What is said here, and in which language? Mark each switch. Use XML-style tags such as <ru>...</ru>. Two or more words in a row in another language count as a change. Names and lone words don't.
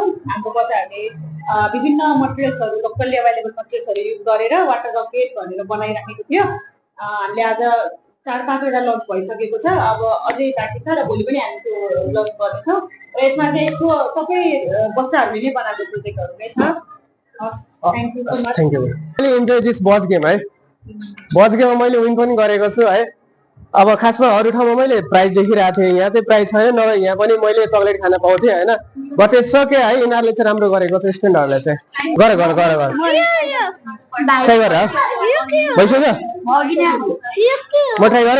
<ne>हाम्रो बच्चाहरूले विभिन्न मटेरियल्सहरू</ne> <en>locally available</en> <ne>मटेरियल्सहरू युज गरेर</ne> <en>water rocket</en> <ne>भनेर बनाइराखेको थियो। हामीले आज 4-5वटा लन्च भइसकेको छ, अब अझै बाँकी छ, र भोलि पनि हामी त्यो लन्च गर्नेछौँ। र यसमा चाहिँ सबै बच्चाहरूले नै बनाएको प्रोजेक्टहरू नै छ।</ne> <en>thank you so much. enjoy this buzz game है।</en> <ne>बज गेममा मैले विन पनि गरेको छु है। अब खासमा अरू ठाउँमा मैले प्राइस देखिरहेको थिएँ यहाँ चाहिँ प्राइस छैन नभए यहाँ पनि मैले चक्लेट खान पाउँथेँ होइन बट सक्यो है यिनीहरूले चाहिँ राम्रो गरेको छ स्टुडेन्टहरूले चाहिँ गर गर गर गर ट्राई गर भइसक्यो म ट्राई गरौँ</ne>